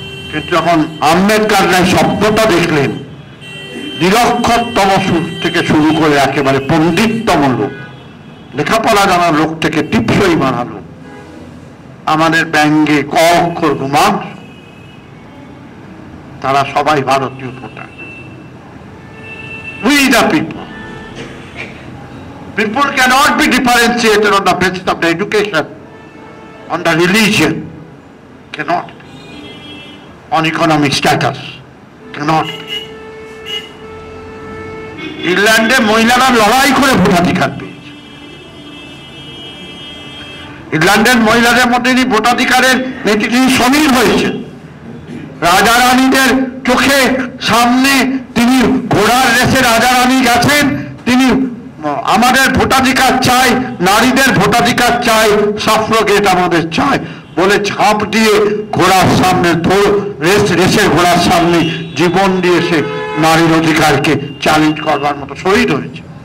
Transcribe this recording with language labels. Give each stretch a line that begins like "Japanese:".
Bangla: কিন্তু যখন আম্বেদকর রায় শব্দটা দেখলেন, নিরক্ষরতম থেকে শুরু করে একেবারে পণ্ডিততম লোক, লেখাপড়া জানার লোক থেকে টিপসই মানা লোক, আমাদের ব্যঙ্গে ক অক্ষর ঘুমাক, তারা সবাই ভারতীয় voter.
English: We the people. People cannot be differentiated on the basis of the education, on the religion, cannot be. On economic status, cannot be.
Bangla: ইংল্যান্ডে মহিলারা লড়াই করে ভোটাধিকার পেয়েছে। ইংল্যান্ডের মহিলাদের মধ্যে ভোটাধিকারের নীতি সমীর হয়েছে। রাজা রানীদের চোখে সামনে তিনি ঘোড়ার রেসে রাজা রানী গেছেন, তিনি আমাদের ভোটাধিকার চাই, নারীদের ভোটাধিকার চাই, সাফ্রগেট আমাদের চাই বলে ঝাঁপ দিয়ে ঘোড়ার সামনে রেসের ঘোড়ার সামনে জীবন দিয়ে সে নারীর অধিকারকে চ্যালেঞ্জ করবার মতো শহীদ হয়েছে।